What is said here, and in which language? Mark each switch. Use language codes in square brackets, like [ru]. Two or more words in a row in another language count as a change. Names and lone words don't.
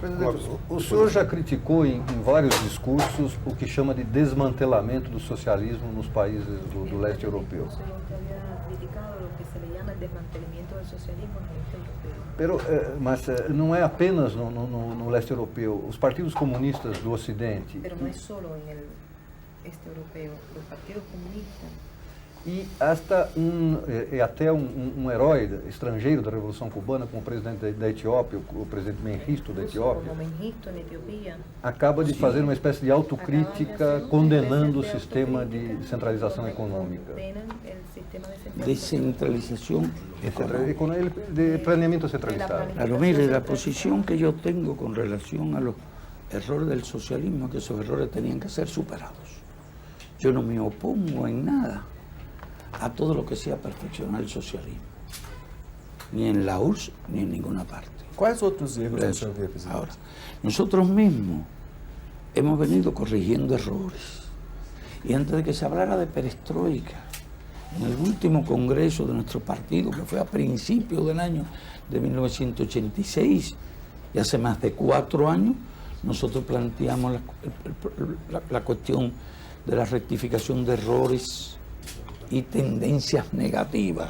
[pt] O senhor já criticou em vários discursos o que chama de desmantelamento do socialismo nos países do leste europeu. Mas não é apenas no leste europeu. Os partidos comunistas do Ocidente... [es] Pero no es solo en el este europeo. Los partidos comunistas... [pt] E até um herói estrangeiro da Revolução Cubana, como o presidente da Etiópia, o presidente Mengistu da Etiópia, acaba de fazer uma espécie de autocrítica condenando o sistema de centralização econômica. [es] Descentralización De planeamiento centralizado. Claro, mire, la posición que yo tengo con relación a los errores del socialismo es que esos errores tenían que ser superados. Yo no me opongo en nada a todo lo que sea perfeccionar el socialismo, ni en la URSS ni en ninguna parte. [pt] Quais outros erros o senhor vê, presidente? [es] Ahora, nosotros mismos hemos venido corrigiendo errores. Y antes de que se hablara de perestroika, en el último congreso de nuestro partido, que fue a principios del año de 1986, y hace más de 4 años, nosotros planteamos la cuestión de la rectificación de errores y tendencias negativas.